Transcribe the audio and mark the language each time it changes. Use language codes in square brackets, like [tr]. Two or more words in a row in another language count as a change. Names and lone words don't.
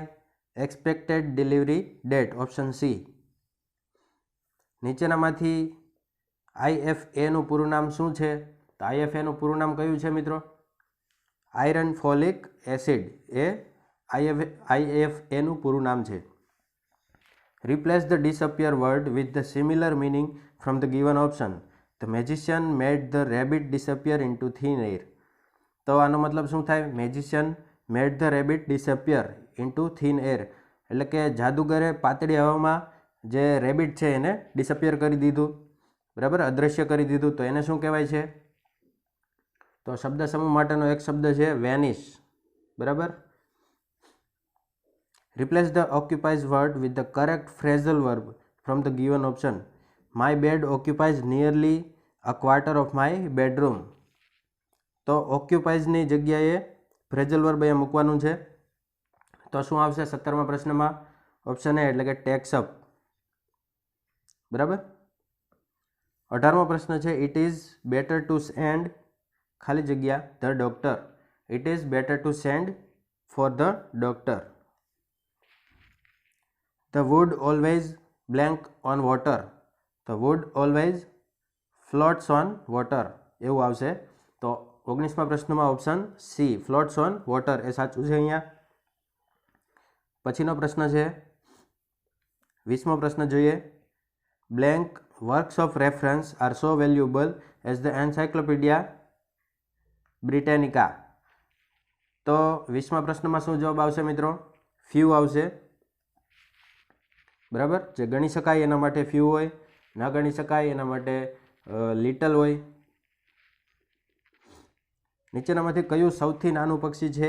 [en] Expected delivery date. Option C. [gu] નીચેનામાંથી IFAનું પૂરું નામ શું છે? તો IFAનું પૂરું નામ કયું છે મિત્રો? [en] Iron folic acid [gu] એ IFAનું પૂરું નામ છે. [en] Replace the disappear word with the similar meaning from the given option. The magician made the rabbit disappear into thin air. [gu] તો આનો મતલબ શું થાય? [en] Magician made the rabbit disappear into thin air [gu] એટલે કે જાદુગરે પાતળી હવામાં જે રેબિટ છે એને ડિસઅપિયર કરી દીધું. બરાબર, અદૃશ્ય કરી દીધું. તો એને શું કહેવાય છે? તો શબ્દ સમૂહ માટેનો એક શબ્દ છે વેનિશ. બરાબર. [en] Replace the occupies word with the correct phrasal verb from the given option. My bed occupies nearly a quarter of my bedroom. [gu] તો occupiesની જગ્યાએ [en] phrasal verb [gu] અહીંયા મૂકવાનું છે. તો શું આવશે 17મા પ્રશ્નમાં? [en] Option A [gu] એટલે કે [en] takes up. [gu] બરાબર. 18મો પ્રશ્ન છે, [en] It is better to send [gu] ખાલી જગ્યા [en] the doctor. It is better to send for the doctor. The wood always blank on water. The wood always floats on water. [gu] એવું આવશે. તો 19મા પ્રશ્નમાં [en] Option C floats on water [gu] એ સાચું છે અહીંયા. પછીનો પ્રશ્ન છે 20મો પ્રશ્ન જોઈએ. [en] Blank works of reference are so valuable as the Encyclopedia Britannica. [gu] તો 20મા પ્રશ્નમાં શું જવાબ આવશે મિત્રો? few આવશે. બરાબર, જે ગણી શકાય એના માટે ફ્યુ હોય, ન ગણી શકાય એના માટે લિટલ હોય. નીચેનામાંથી કયું સૌથી નાનું પક્ષી છે?